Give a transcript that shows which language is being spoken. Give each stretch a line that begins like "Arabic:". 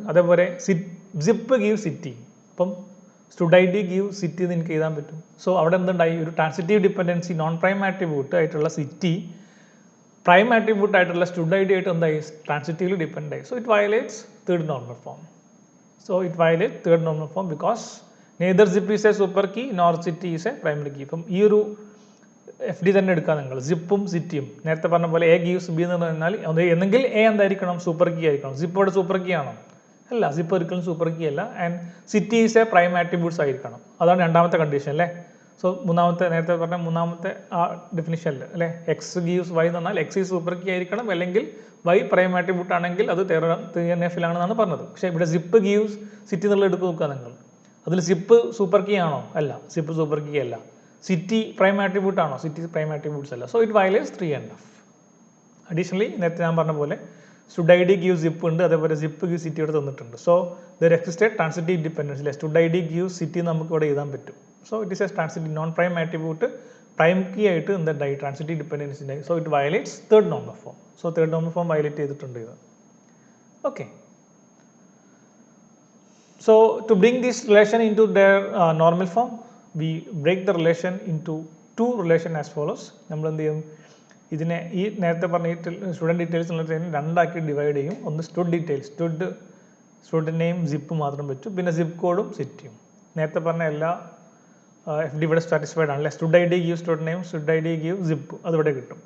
Malayalam: അതേപോലെ zip give city. അപ്പം stood I D give city എന്ന് എനിക്ക് എഴുതാൻ പറ്റും. സോ അവിടെ എന്തുണ്ടായി? ഒരു transitive dependency non prime attribute ആയിട്ടുള്ള സിറ്റി പ്രൈം ആട്രിബ്യൂട്ട് ആയിട്ടുള്ള സ്റ്റുഡ് ഐ ഡി ആയിട്ട് എന്തായി? ട്രാൻസിറ്റീവ്ലി ഡിപ്പെൻഡ് ആയി.
English: So it violates third normal form. So it violates third normal form because neither zip is a super key nor city is a primary key.
Malayalam: അപ്പം ഈ ഒരു F D തന്നെ എടുക്കുക നിങ്ങൾ. സിപ്പും സിറ്റിയും നേരത്തെ പറഞ്ഞ പോലെ എ ഗീവ്സ് ബി എന്ന് പറഞ്ഞാൽ എന്നെങ്കിൽ എ എന്തായിരിക്കണം? സൂപ്പർ കീ ആയിരിക്കണം. സിപ്പ് ഇവിടെ സൂപ്പർ കീ ആണോ? അല്ല, സിപ്പ് ഒരിക്കലും സൂപ്പർ കീ അല്ല.
English: and city is a prime attributes
Malayalam: ആയിരിക്കണം. അതാണ് രണ്ടാമത്തെ കണ്ടീഷൻ അല്ലേ? സോ മൂന്നാമത്തെ നേരത്തെ പറഞ്ഞ മൂന്നാമത്തെ ആ ഡെഫിനിഷനിൽ അല്ലേ? എക്സ് ഗീവ്സ് വൈ എന്ന് പറഞ്ഞാൽ എക്സ് ഈ സൂപ്പർ കീ ആയിരിക്കണം, അല്ലെങ്കിൽ വൈ പ്രൈം ആട്രിബ്യൂട്ട് ആണെങ്കിൽ അത് 3NF-ലാണെന്നാണ് പറഞ്ഞത്. പക്ഷേ ഇവിടെ സിപ്പ് ഗീവ്സ് സിറ്റി എന്നുള്ള എടുത്ത് നോക്കുക നിങ്ങൾ. അതിൽ സിപ്പ് സൂപ്പർ കീ ആണോ? അല്ല, സിപ്പ് സൂപ്പർ കീ അല്ല. സിറ്റി പ്രൈം ആട്രിബ്യൂട്ട് ആണോ? സിറ്റി പ്രൈം ആട്രിബ്യൂട്ട്സ് അല്ല.
English: So it violates 3NF.
Malayalam: Additionally നേരത്തെ ഞാൻ പറഞ്ഞ പോലെ stood I D give zip ഉണ്ട്, അതേപോലെ സിപ്പ് ഗീവ് സിറ്റി ഇവിടെ തന്നിട്ടുണ്ട്.
English: so there existed transitive dependence
Malayalam: അല്ലെ, stood I D give city നമുക്ക് ഇവിടെ എഴുതാൻ പറ്റും.
English: so it is a transitive non prime attribute prime key
Malayalam: ആയിട്ട് എന്തായി
English: Transitive ഡിപ്പെൻഡൻസിൻ്റെ. So it violates third normal form.
Malayalam: So third normal form violate ചെയ്തിട്ടുണ്ട് ഇത്. Okay.
English: So to bring this relation into their normal form, we break the relation into two relation as follows.
Malayalam: നമ്മൾ എന്ത് ചെയ്യും, ഇതിനെ ഈ നേരത്തെ പറഞ്ഞ ഈ സ്റ്റുഡൻറ്റ് ഡീറ്റെയിൽസ് എന്നുള്ളതിനെ രണ്ടാക്കി ഡിവൈഡ് ചെയ്യും. ഒന്ന് stood details, stood name zip മാത്രം വെച്ചു, പിന്നെ സിപ്പ് കോഡും സിറ്റിയും. നേരത്തെ പറഞ്ഞ എല്ലാ എഫ് ഡി ഇവിടെ സാറ്റിസ്ഫൈഡ് ആണല്ലേ. Stood I D give stood name, stood I D give zip, അതിവിടെ കിട്ടും.